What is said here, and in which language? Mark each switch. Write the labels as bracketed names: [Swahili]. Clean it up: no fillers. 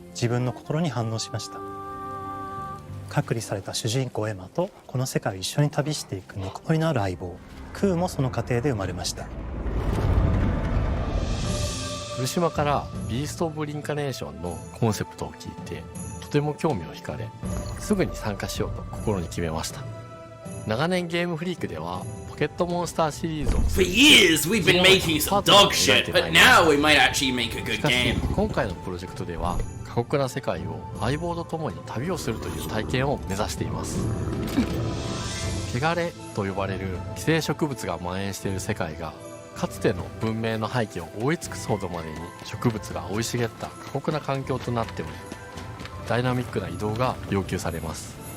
[Japanese] 自分の心に反応しました。隔離された主人公エマとこの世界を一緒に旅していくぬくもりのある相棒クーもその過程で生まれました。古島からビースト・オブ・リンカネーションのコンセプトを聞いてとても興味を惹かれ、すぐに参加しようと心に決めました。長年ゲームフリークではポケットモンスターシリーズを [English] For years we've been making some dog shit, but now we might actually make a good [Japanese] しかし [English] game. [Japanese] 今回のプロジェクトでは過酷な世界を相棒と共に旅をするという体験を目指しています。汚れと呼ばれる寄生植物が蔓延している世界がかつての文明の廃棄を覆い尽くすほどまでに植物が生い茂った過酷な環境となっており、ダイナミックな移動が要求されます。